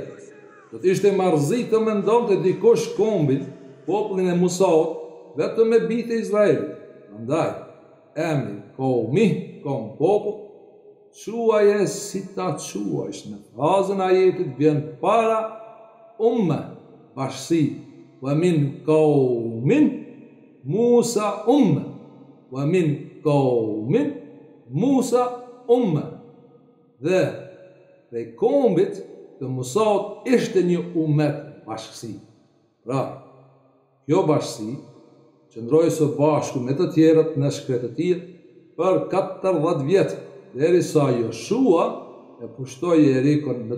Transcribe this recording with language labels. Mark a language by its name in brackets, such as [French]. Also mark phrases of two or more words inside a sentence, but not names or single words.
[Albanian] Do të ishte marrëzi të mendonte dikush kombin, popullin e Musaut, vetëm me bijtë e Izraelit. Prandaj, emri kom popull, quaje si ta quajsh, në frazën e ajetit vjen para umma, bashkësi, [Arabic] ومن قوم موسى أمة, ومن قوم موسى أمة. [Albanian] Dhe prej kombit të Musaut ishte një umet, bashkësi. Pra, kjo bashkësi qëndroi së bashku me të tjerët në shkret e tij për 40 vjet, derisa Joshua e pushtoi Jerikon në